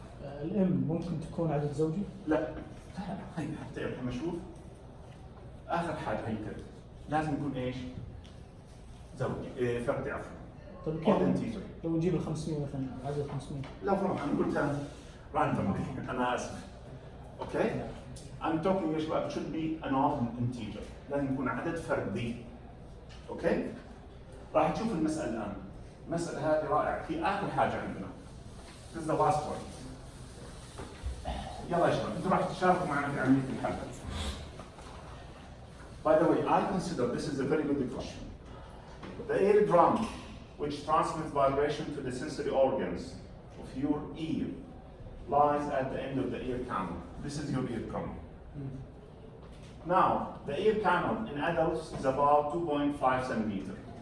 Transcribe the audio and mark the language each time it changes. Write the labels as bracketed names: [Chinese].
[Arabic] الام ممكن تكون عدد زوجي؟ لا هي حتى يا محمد شوف اخر حاجه هي كده لازم يكون ايش؟ زوجي فردي عفوا. طيب كيف لو نجيب ال 500 مثلا عدد 500؟ لا فرق انا قلتها راندوملي انا اسف. [English] Okay? I'm talking [Arabic] يا شباب [English] it should be an odd integer. [Arabic] لازم يكون عدد فردي. اوكي؟ راح نشوف المسألة الآن. المسألة هذه رائعة، في آخر حاجة عندنا. [English] This is the last point. [Arabic] يلا يا شباب، أنتم راح تشاركوا معنا في عملية الحل. [English] By the way, I consider this is a very good question. The ear drum, which transmits vibration to the sensory organs of your ear, lies at the end of the ear canal. This is your ear drum. Now, the ear canal in adults is about 2.5 centimeter.